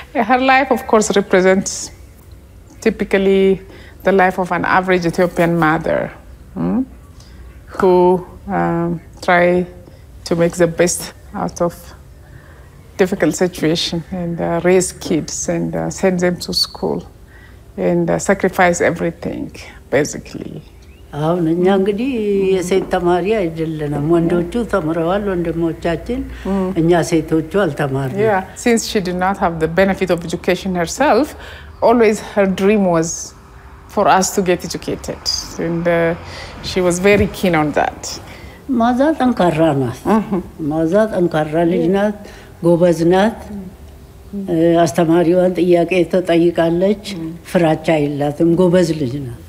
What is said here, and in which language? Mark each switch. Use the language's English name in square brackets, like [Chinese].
[English] Her life of course represents typically the life of an average Ethiopian mother who try to make the best out of difficult situation and raise kids and send them to school and sacrifice everything basically. [Amharic] አሁን እኛ እንግዲህ የሴት ተማሪ አይደለንም ወንዶቹ ተምረዋል ወንድሞቻችን እኛ ሴቶቹ አልተማርንም. [English] Yeah, since she did not have the benefit of education herself, always her dream was for us to get educated and she was very keen on that. [Amharic] ማዛ ጠንካራ ናት. ማዛ ጠንካራ ልጅ ናት. ጎበዝ ናት አስተማሪዋን ጥያቄ ተጠይቃለች ፍራቻ የላትም ጎበዝ ልጅ ናት